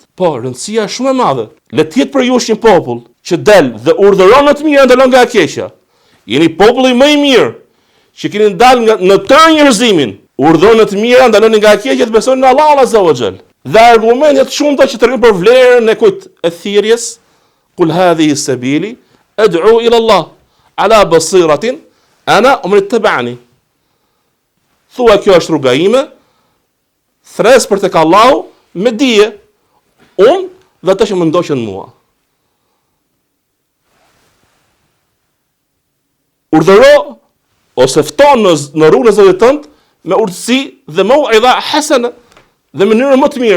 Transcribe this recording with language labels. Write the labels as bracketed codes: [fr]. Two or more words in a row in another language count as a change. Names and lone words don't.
[sq] Po, rëndësia është shumë e madhe. Le të jetë për ju një popull që del dhe urdhëron në të mira, ndalon nga e keqja. Jeni populli më i mirë që keni dalë në tërë njerëzimin, urdhëron në të mira, ndalon nga e keqja, të besoni në Allahun [ar] عز وجل. [sq] Dhe argumentet shumëta që tregojnë për vlerën e kujt e thirrjes, [ar] قل هذه سبيلي أدعو إلى الله على بصيرة أنا ومن اتبعني. [sq] Thua kjo është rruga ime, thres për tek Allahu me dije, unë dhe ata që më ndoqën mua. Urdhëro ose fton në rrugën e Zotit tënd me urtësi dhe [ar] موعظة حسنة [sq] dhe në mënyrë më të mirë.